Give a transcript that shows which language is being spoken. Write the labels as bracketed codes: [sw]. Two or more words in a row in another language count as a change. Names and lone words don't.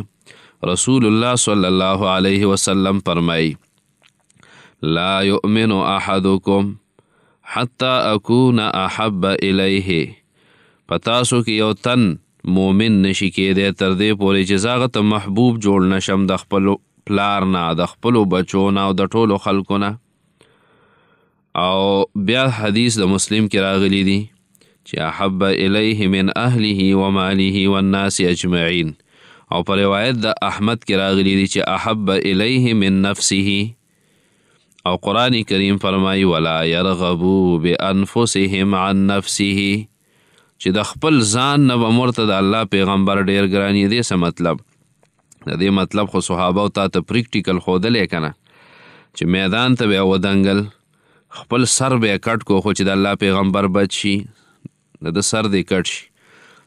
[ar] رسول الله صلی الله علیه وسلم [ps] فرمایي [ar] لا یؤمن احدکم حتی اکون احب الیه، [ps] په تاسو کې یو تن مومن نشي کېدی تر دې پورې چې زه هغه ته محبوب جوړ نشم د خپلو پلار نه، د خپلو بچو نه، او د ټولو خلکو نه. او بیا حدیث د مسلم کې راغلی دی چې [ar] احب الیه من اهله و ماله والناس اجمعین، [ps] او په روایت د احمد کې راغلی دی چې [ar] احب الیه من نفسه. [ps] او قرآن کریم فرمایی [ar] ولا یرغبو بانفسهم عن نفسه، [ps] چې د خپل ځان نه به مرته د الله پیغمبر ډېر ګران یې. دې څه مطلب؟ د دې مطلب خو صحابه او تا ته پریکټیکل ښودلی که نه، چې میدان ته به یې ودنګل، خپل سر به یې کټ کو، خو چې د الله پیغمبر بچ شي د سر دې کټ شي.